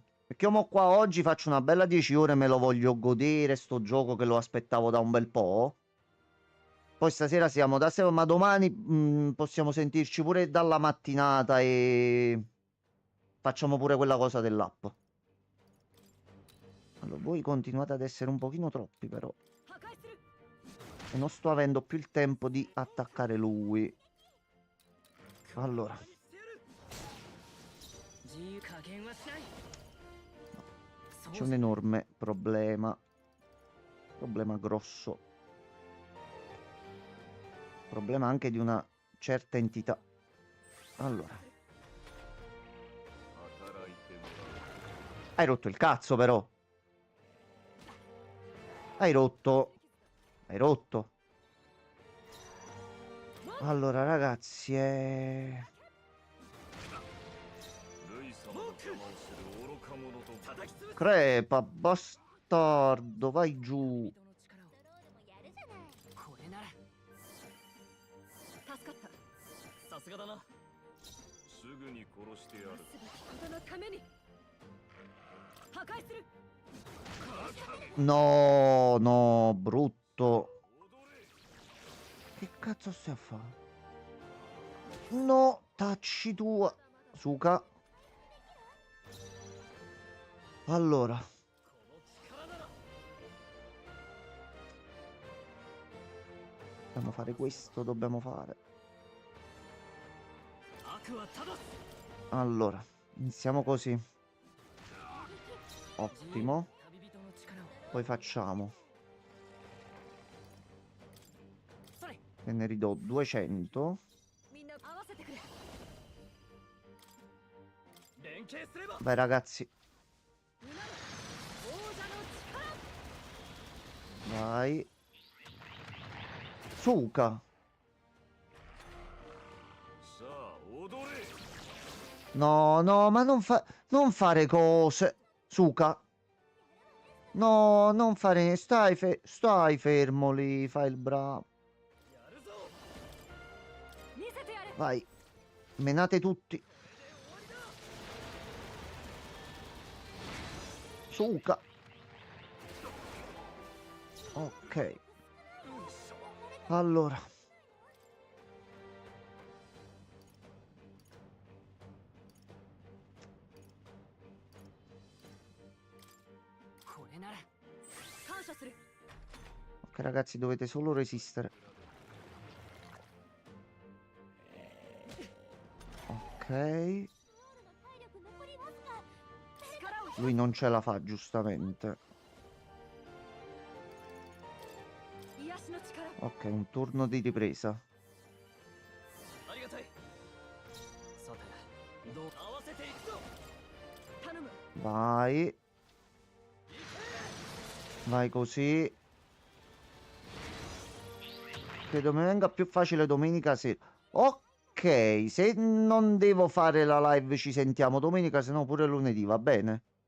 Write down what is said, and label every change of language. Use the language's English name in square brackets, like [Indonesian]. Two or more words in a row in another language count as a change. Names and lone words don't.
[Italian] Perché io mo qua oggi faccio una bella 10 ore, me lo voglio godere, sto gioco che lo aspettavo da un bel po'. Poi stasera siamo da sera, ma domani possiamo sentirci pure dalla mattinata e facciamo pure quella cosa dell'app. Allora, voi continuate ad essere un pochino troppi però. [Japanese] 破壊する [Italian] E non sto avendo più il tempo di attaccare lui. Allora, [Japanese] 自由加減はしない [Italian] c'è un enorme problema. Problema grosso. Problema anche di una certa entità. Allora, [Japanese] 働いてもらう。 [Italian] hai rotto il cazzo però. Hai rotto. Hai rotto. Allora ragazzi, [Japanese] ルイ様の邪魔をする愚か者と。叩き潰す [Italian] crepa, bastardo, vai giù. [Japanese] 人の力をドロールもやるじゃない。これなら助かったさすがだなすぐに殺してやる。すべきことのために破壊する [Italian] No, no, brutto. [Japanese] 踊れ。 [Italian] Che cazzo stai a fare? No, tacci tua. Suka. Allora, [Japanese] この力なら [Italian] dobbiamo fare questo, dobbiamo fare. [Japanese] 悪は正す [Italian] Allora, iniziamo così. Ottimo. [Japanese] 旅人の力を [Italian] Poi facciamo. [Japanese] それ [Italian] E ne ridò 200. [Japanese] みんな合わせてくれ連携すれば [Italian] Vai ragazzi, [Japanese] うなる王者の力 [Italian] vai. Suka. [Japanese] さあ踊れ。 [Italian] No, no, ma non fare cose. Suka. No, non fare... Stai fermo lì, fai il bravo. [Japanese] やるぞ見せてやれ [Italian] Vai. Menate tutti. Suka. Ok. Allora. [Japanese] これなら感謝する [Italian] Ok ragazzi, dovete solo resistere. Ok. [Japanese] ドロールの体力残りわずか。力を [Italian] Lui non ce la fa, giustamente. [Japanese] 癒しの力 [Italian] Ok, un turno di ripresa. [Japanese] ありがたいさてどう合わせていくぞ頼む [Italian] Vai. Vai così. Credo mi venga più facile domenica sera. Ok, se non devo fare la live ci sentiamo domenica, se no pure lunedì, va bene?